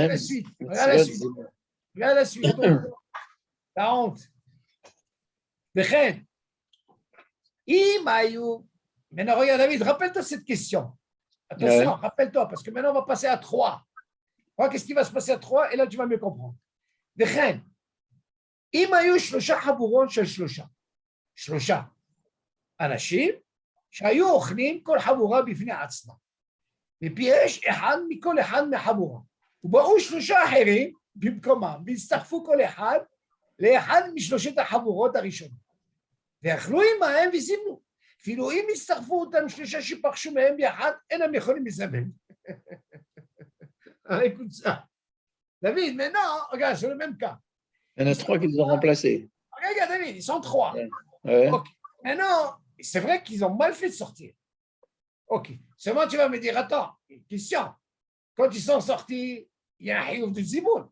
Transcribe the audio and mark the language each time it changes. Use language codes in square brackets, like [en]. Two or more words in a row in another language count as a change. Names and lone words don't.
[fr] Regarde la suite. Regarde la suite. Regarde la suite. La honte. Maintenant, regarde, David, rappelle-toi cette question. Attention, rappelle-toi, parce que maintenant, on va passer à 3. Qu'est-ce qui va se passer à 3? Et là, tu vas mieux comprendre. [he] אם היו 3 חבורות של 3 אנשים שהיו אוכלים כל חבורה בפני עצמה, ופירש אחד מכל אחד מהחבורה, ובאו 3 אחרים במקומם, והצטרפו כל אחד לאחד מ3 החבורות הראשונות, ואכלו עמהם וזימנו. אפילו אם הצטרפו אותם 3 שפרשו מהם ביחד, אינם יכולים לזמן. [fr] Écoute ça. David, maintenant, regarde, c'est le même cas. Il y en a 3 qu'ils ont remplacés. Regarde, David, ils sont 3. Ouais. Ok. Maintenant, c'est vrai qu'ils ont mal fait de sortir. Ok. Seulement, tu vas me dire, attends, question. Quand ils sont sortis, il y a un hiouf de Zimoun.